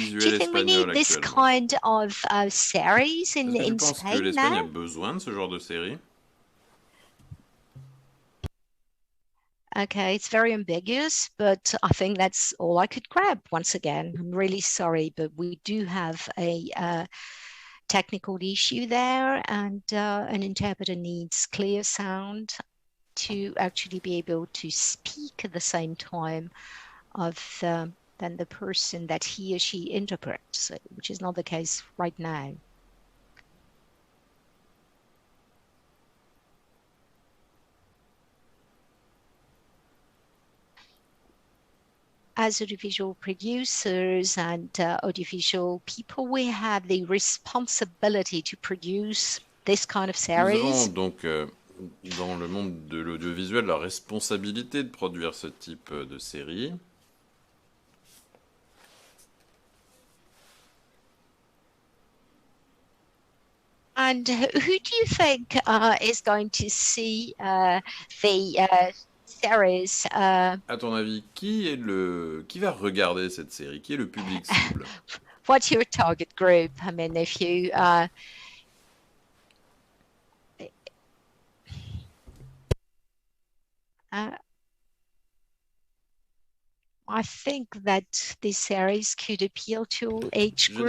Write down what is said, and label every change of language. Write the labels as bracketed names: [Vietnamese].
[English] Do you think we need this kind of series in Spain now? [French] Est-ce que tu penses que l'Espagne a besoin de ce genre de série? [English] Okay, it's very ambiguous, but I think that's all I could grab. Once again, I'm really sorry, but we do have a technical issue there, and an interpreter needs clear sound to actually be able to speak at the same time of than the person that he or she interprets, which is not the case right now. As audiovisual producers and audiovisual people, we have the responsibility to produce this kind of series. [French] Nous avons donc dans le monde de l'audiovisuel la responsabilité de produire ce type de série. [English] And who do you think is going to see the series? [French] À ton avis, qui va regarder cette série? Qui est le public cible? [English] What's your target group? I mean, if you I think that this series could appeal to all age groups.